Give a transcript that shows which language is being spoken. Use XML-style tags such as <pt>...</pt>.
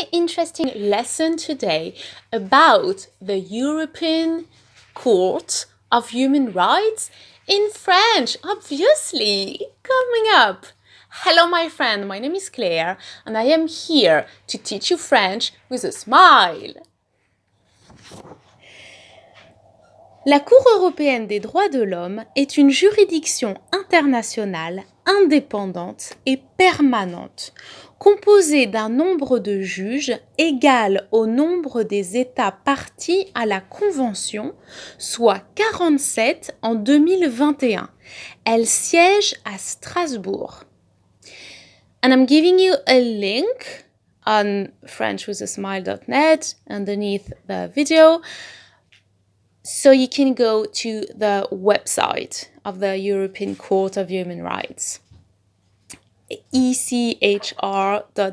<en>interesting lesson today about the European Court of Human Rights in French, obviously, coming up. Hello, my friend, my name is Claire, and I am here to teach you French with a smile.</en> <fr>La Cour européenne des droits de l'homme est une juridiction internationale indépendante et permanente, composée d'un nombre de juges égal au nombre des États partis à la Convention, soit 47 en 2021. Elle siège à Strasbourg.</fr> <en>And I'm giving you a link on frenchwithasmile.net underneath the video, so you can go to the website of the European Court of Human Rights, echr.coe.int.</en>